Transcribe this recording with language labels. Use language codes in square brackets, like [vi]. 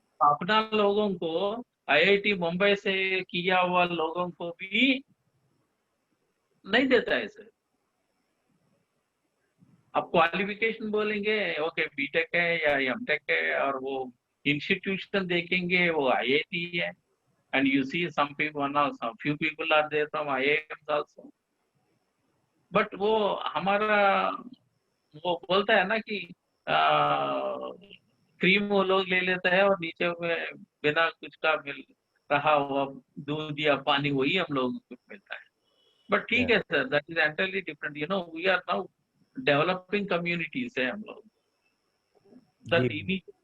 [hi] अपना लोगों को IIT मुंबई से किया हुआ लोगों को भी नहीं देता है सर. आप क्वालिफिकेशन बोलेंगे ओके बीटेक है या एमटेक है, और वो इंस्टीट्यूशन देखेंगे वो IIT है. [en] And you see some few people are there from IIMs also. [hi] But वो हमारा वो बोलता है ना कि क्रीम वो लोग ले लेते हैं और नीचे में बिना कुछ का मिल रहा हुआ दूध या पानी वही हम लोगों को मिलता है. [en] but [hi] ठीक है sir, [en] That is entirely different. We are now developing communities [hi] है हम लोग.